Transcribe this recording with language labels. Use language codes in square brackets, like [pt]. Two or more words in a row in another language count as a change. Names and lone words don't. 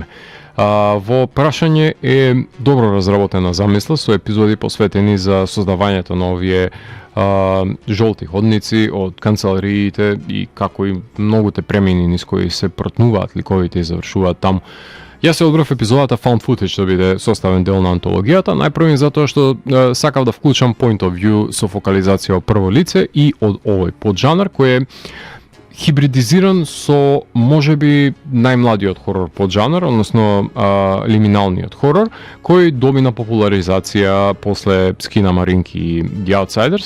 [mk] Во прашање е добро разработена замисла со епизоди посветени за создавањето на овие жолти ходници од канцелариите и како и многуте премини низ кои се протнуваат ликовите и завршуваат таму. Јас се одбрав епизодата Found Footage да биде составен дел на антологијата, најпрвен затоа што сакав да вклучам [en] point of view [mk] со фокализација од прво лице и од овој поджанр кој е хибридизиран со можеби најмладиот хорор поджанр, односно лиминалниот хорор, кој добина популаризација после Скинамаринг и The Outsiders.